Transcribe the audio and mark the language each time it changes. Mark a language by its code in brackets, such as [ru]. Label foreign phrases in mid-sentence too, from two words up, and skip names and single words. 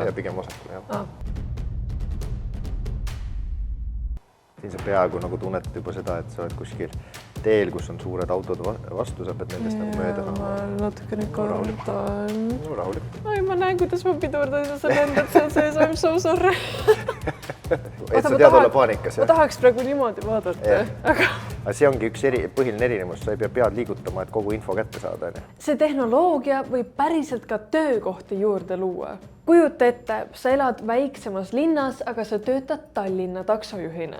[et] Ja pigem vasakule, jah. Siin sa peaaegu nagu tunnetad juba seda, et sa oled kuskil teel, kus on suured autod vastu, sa pead nendest nagu mööda saama. Ma natukene kardan. Rahulik. Ai, ma näen, kuidas ma pidurdan ja sa lendad seal sees, [en] I'm so sorry. [et] Et sa tead olla paanikas, ma tahaks praegu niimoodi vaadata. Aga see ongi üks põhiline erinevus, sa ei pea pead liigutama, et kogu info kätte saada. See tehnoloogia võib päriselt ka töökohti juurde luua. Kujuta ette, sa elad väiksemas linnas, aga sa töötad Tallinna taksojuhina.